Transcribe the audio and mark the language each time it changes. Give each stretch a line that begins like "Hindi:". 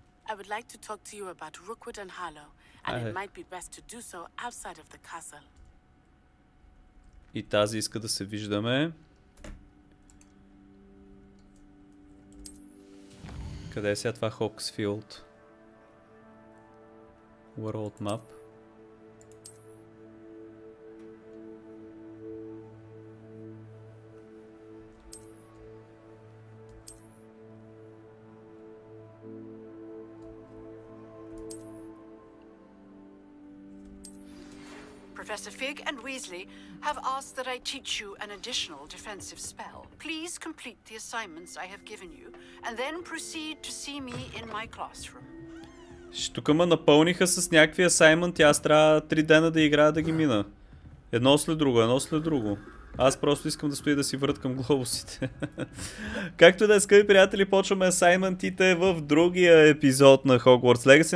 English: I would like to talk to you about Rookwood and Harlow, and it might be best to do so outside of the castle.
Bulgarian: И тази иска да се виждаме. Къде е сега това Хоксфилд?
English: World Map. Professor Fig and Weasley have asked that I teach you an additional defensive spell. Please complete the assignments I have given you, and then proceed to see me in my classroom.
Bulgarian: Тук ме напълниха с някакви асаймент и аз трябва 3 дена да играя да ги мина. Едно след друго, едно след друго. Аз просто искам да стоя да си върткам глобусите. Както и да е, скъпи приятели, почваме асайментите в другия епизод на Hogwarts Legacy.